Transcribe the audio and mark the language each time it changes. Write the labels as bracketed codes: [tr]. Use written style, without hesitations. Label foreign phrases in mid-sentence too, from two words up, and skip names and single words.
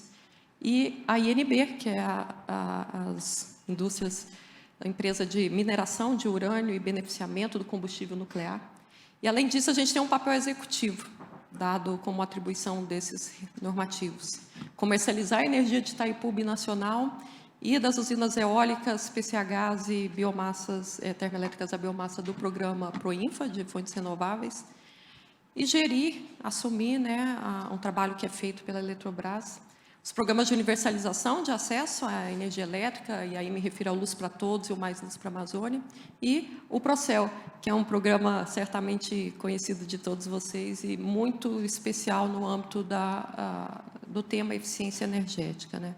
[pt] E a INB, que é as indústrias, a empresa de mineração de urânio e beneficiamento do combustível nuclear. E, além disso, a gente tem um papel executivo, dado como atribuição desses normativos. Comercializar a energia de Itaipu Binacional e das usinas eólicas, PCHs e biomassas termoelétricas a biomassa do programa Proinfa, de fontes renováveis, e gerir, assumir, né, um trabalho que é feito pela Eletrobras, os programas de universalização de acesso à energia elétrica, e aí me refiro ao Luz para Todos e o Mais Luz para a Amazônia, e o Procel, que é um programa certamente conhecido de todos vocês e muito especial no âmbito do tema eficiência energética, né?